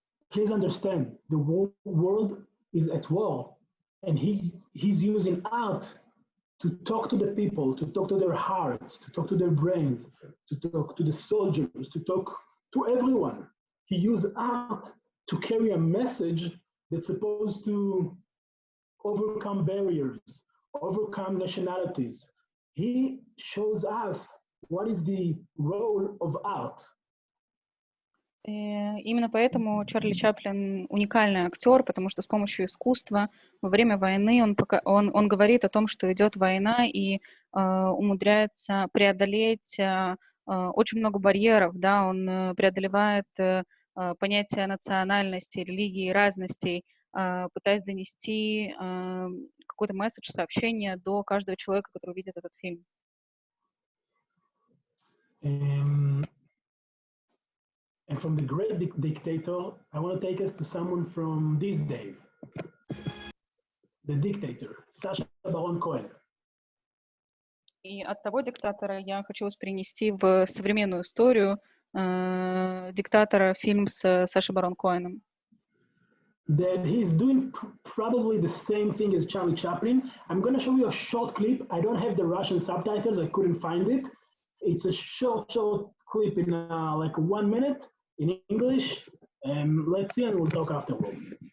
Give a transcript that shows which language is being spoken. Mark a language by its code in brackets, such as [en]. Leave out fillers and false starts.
[en] Please understand, the world is at war, and he's using art to talk to the people, to talk to their hearts, to talk to their brains, to talk to the soldiers, to talk to everyone. He used art to carry a message that's supposed to overcome barriers, overcome nationalities. He shows us what is the role of art. [ru] Именно поэтому Чарли Чаплин уникальный актер, потому что с помощью искусства во время войны он говорит о том, что идет война, и умудряется преодолеть очень много барьеров, да, он преодолевает понятие национальности, религии, разностей, пытаясь донести какой-то месседж, сообщение до каждого человека, который увидит этот фильм. [en] And from the great dictator, I want to take us to someone from these days. The dictator, Sacha Baron Cohen. [ru] И от того диктатора я хочу вас перенести в современную историю диктатора, фильм с Сашей Барон Коэном. [en] That he's doing probably the same thing as Charlie Chaplin. I'm going to show you a short clip. I don't have the Russian subtitles. I couldn't find it. It's a short clip in like 1 minute. In English, let's see, and we'll talk afterwards.